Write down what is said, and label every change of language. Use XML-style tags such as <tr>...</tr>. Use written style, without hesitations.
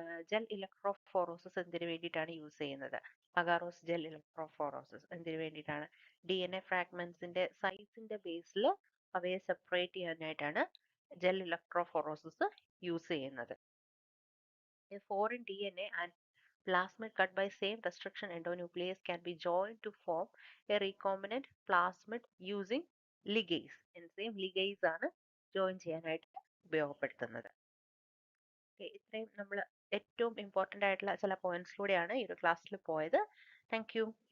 <ml>Gel electrophoresis എന്തിനു വേണ്ടിയിട്ടാണ് use ചെയ്യുന്നത്? അഗാറോസ് ജെൽ ഇലക്ട്രോഫോറോസിസ് എന്തിനു വേണ്ടിയിട്ടാണ്? DNA ഫ്രാഗ്മെന്റ്സിന്റെ സൈസിന്റെ ബേസിൽ അവയെ സെപ്പറേറ്റ് ചെയ്യാനായിട്ടാണ് ജെൽ ഇലക്ട്രോഫോറോസിസ് യൂസ് ചെയ്യുന്നത്.</ml> <en>A foreign DNA and plasmid cut by same restriction endonuclease can be joined to form a recombinant plasmid using ligase.</en> <ml>Enzyme ligase ആണ് join ചെയ്യാനായിട്ട് ഉപയോഗപ്പെടുത്തുന്നത്. ഇത്രയും നമ്മൾ ഏറ്റവും ഇമ്പോർട്ടൻ്റ് ആയിട്ടുള്ള ചില പോയിന്റ്സിലൂടെയാണ് ഈ ഒരു ക്ലാസ്സിൽ പോയത്. Thank you.</ml>